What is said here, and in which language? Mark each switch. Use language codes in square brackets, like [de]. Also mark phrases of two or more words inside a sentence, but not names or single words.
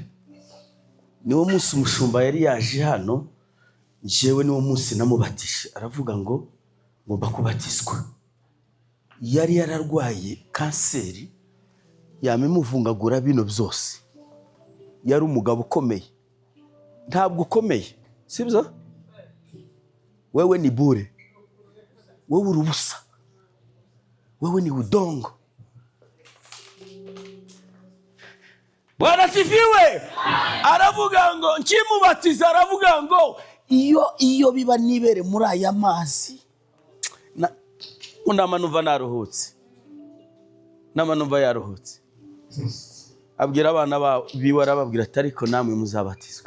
[rw] Niwo munsi umushumba yari yaje hano, jewe niwo munsi namubatishe. Aravuga ngo ngomba kubatizwa. Yari yararwaye kanseri, yamimuvungagura bino byose. Yari umugabo ukomeye. Ntabwo ukomeye, sibyo? Wewe ni bure, wewe urubusa, wewe ni udongo. [sw] Bwana sifiwe. [rw] Aravuga ngo nkimubatiza, aravuga ngo iyo biba nibere muri aya mazi unamanuva naruhutse, namanuva yaruhutse. Abwira abana biwe, arababwira ati ariko namwe muzabatizwe.